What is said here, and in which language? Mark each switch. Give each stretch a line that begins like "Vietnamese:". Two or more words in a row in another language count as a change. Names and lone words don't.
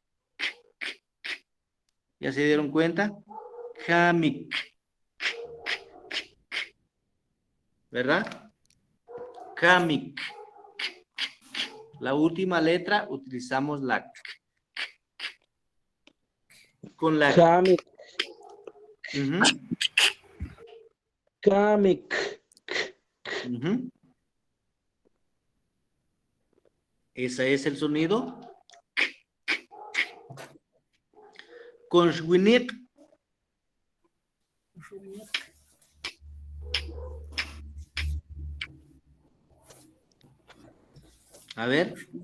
Spanish: ¿Ya se dieron cuenta? Kamik. ¿Verdad? Kamik. La última letra utilizamos la K. Con la Kamik. Uh-huh. Kamik. Uh-huh. Ese es el sonido. Con Shwinik. A ver.